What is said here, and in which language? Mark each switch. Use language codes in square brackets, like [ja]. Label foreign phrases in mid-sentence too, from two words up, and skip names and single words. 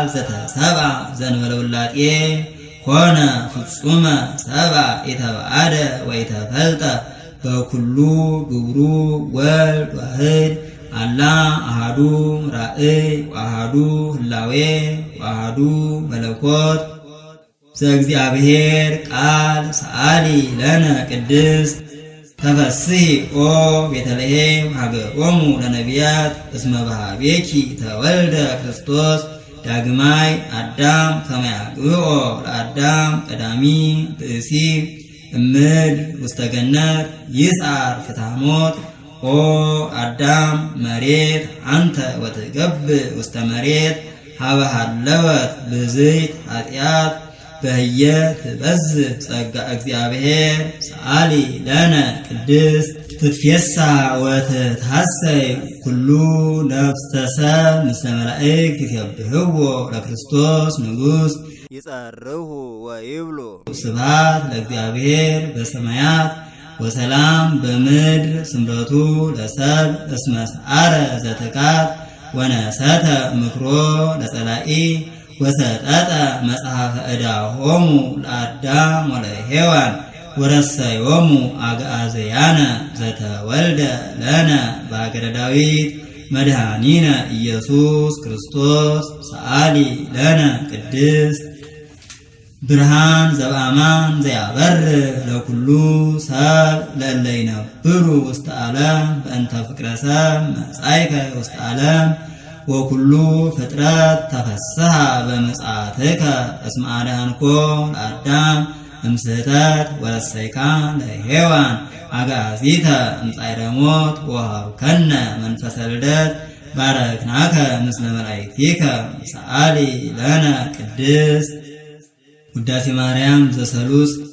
[gez] ዘተሰብአ ዘእንበለ ውላጤ ኮነ ፍጹመ ሰብአ ኢተባአደ ወኢተፈልጠ በኩሉ ግብሩ ወልድ ዋህድ አላ አሃዱ ራእይ ወአሃዱ ህላዌ ወአሃዱ መለኮት ዘእግዚአብሔር ቃል ሰአሊ ለነ ቅድስት ተፈስሒ ኦ ቤተልሔም ሀገሮሙ ለነቢያት እስመ በኀቤኪ ተወልደ ክርስቶስ ዳግማይ አዳም ከመያግብኦ ለአዳም ቀዳሚ ብእሲ እምል ውስተ ገነት ይስዓር ፍትሐ ሞት ኦ አዳም መሬት አንተ ወትገብእ ውስተ መሬት ሀበ ሀለወት ብዝይት ኃጢአት በህየ ትበዝሕ ጸጋ እግዚአብሔር ሰአሊ ለነ ቅድስት ትትፌሳ ወትትሐሰይ ኩሉ ነፍሰ ሰብ ምስለ መላእክት ይሴብሕዎ ለክርስቶስ ንጉሥ ይጸርሁ ወይብሉ ስብሐት ለእግዚአብሔር በሰማያት ወሰላም በምድር ስምረቱ ለሰብ እስመ ሰዓረ ዘትካት ወነሰተ ምክሮ ለጸላኢ ወሰጠጠ መጽሐፈ ዕዳሆሙ ለአዳም ወለሔዋን ወረሰዮሙ አግዓዝያነ ዘተወልደ ለነ በአገረ ዳዊት መድኃኒነ ኢየሱስ ክርስቶስ ሰአሊ ለነ ቅድስት ብርሃን ዘበአማን ዘያበርህ ለኩሉ ሰብ ለእለ ይነብሩ ውስተ ዓለም በእንተ ፍቅረ ሰብ መጻእከ ውስተ ዓለም ወኩሉ ፍጥረት ተፈስሐ በምጽአትከ እስመ አድኃንኮ ለአዳም እምስሕተት ወረሰይካ ለሔዋን አግዓዚተ እምጻዕረ ሞት ወወሀብከነ መንፈሰ ልደት ባረክናከ ምስለ መላእክቲከ ሰአሊ ለነ ቅድስት ውዳሴ ማርያም ዘሰሉስ